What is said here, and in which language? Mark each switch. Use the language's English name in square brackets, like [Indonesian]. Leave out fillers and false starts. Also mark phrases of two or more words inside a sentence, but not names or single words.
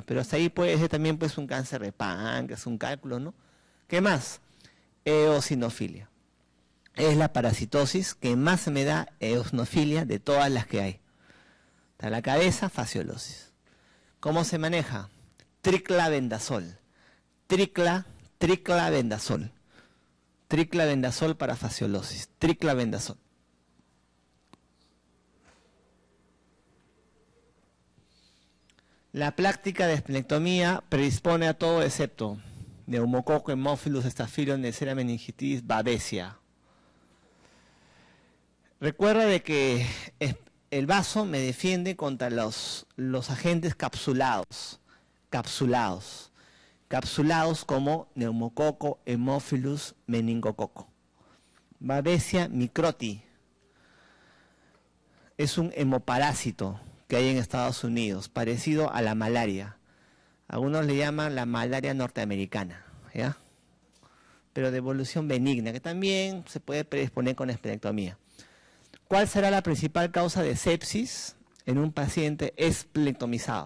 [Spanish] Pero hasta ahí puede ser también pues, un cáncer de páncreas, un cálculo, ¿no? ¿Qué más? Eosinofilia. Es la parasitosis que más me da eosinofilia de todas las que hay. Está la cabeza, fasciolosis. ¿Cómo se maneja? Triclavendazol. Triclavendazol. Triclavendazol para fasciolosis. Triclavendazol. La práctica de esplenectomía predispone a todo excepto neumococo, hemófilus, estafilococco, Neisseria meningitis, babesia. Recuerda de que el vaso me defiende contra los agentes capsulados. Capsulados como neumococo, hemófilus, meningococo. Babesia microti. Es un hemoparásito que hay en Estados Unidos, parecido a la malaria. Algunos le llaman la malaria norteamericana, ¿ya? Pero de evolución benigna, que también se puede predisponer con esplenectomía. ¿Cuál será la principal causa de sepsis en un paciente esplenectomizado?